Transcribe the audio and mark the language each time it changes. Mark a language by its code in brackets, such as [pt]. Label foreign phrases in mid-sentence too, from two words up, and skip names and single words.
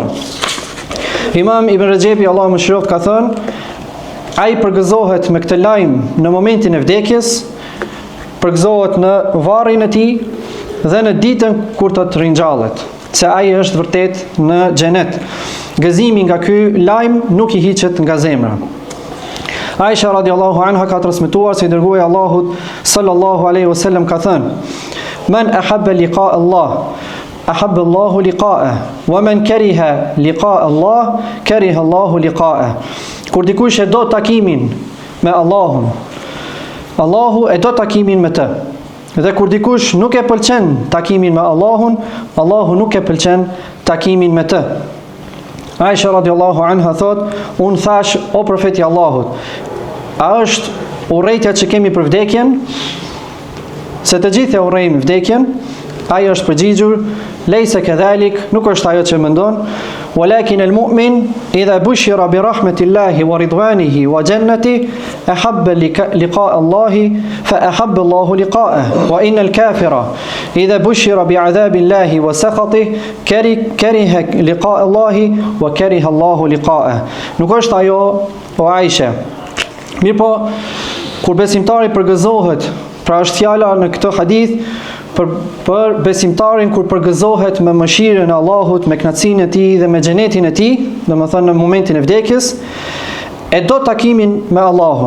[sq] Imam Ibn Rajebi Allahu mëshiroft ka thënë: ai përgëzohet me këtë lajm në momentin e vdekjes, përgëzohet në varrin e tij dhe në ditën kur të ringjallet, se ai është vërtet në xhenet. Gëzimi nga ky lajm nuk I hiqet nga zemra. [ar] Aisha رضي الله عنها [sq] ka transmetuar se I dërguari I Allahut [ar] صلى الله عليه وسلم [sq] ka thënë: [ar] "من أحب لقاء الله أحب الله لقاءه ومن كره لقاء الله كره الله لقاءه." [sq] Kur dikush e do takimin me Allahun, Allahu e do takimin me të. Dhe kur dikush nuk e pëlqen takimin me Allahun, Allahu nuk e pëlqen takimin me të. Aisha [ar] رضي الله عنها [sq] thot: "Unë thash, o profeti Allahut, a është urrejtja që kemi për vdekjen? Se të gjithë e urrejmë vdekjen." Ai është përgjigjur: [ar] "ليس كذلك, [sq] nuk është ajo që mendon. [ar] ولكن المؤمن إذا بشر برحمة الله ورضوانه وجنته أحب لقاء الله فأحب الله لقاءه وإن الكافر إذا بشر بعذاب الله وسخطه كره لقاء الله وكره الله لقاءه." [sq] Nuk është ajo, o Aisha. Mirë po, kur besimtari përgëzohet, pra është fjala në këtë hadith për besimtarin kur përgëzohet me mëshirën e Allahut, me kënaqësinë e tij dhe me xhenetin e tij, domethënë në momentin e vdekjes, e do takimin me Allahun.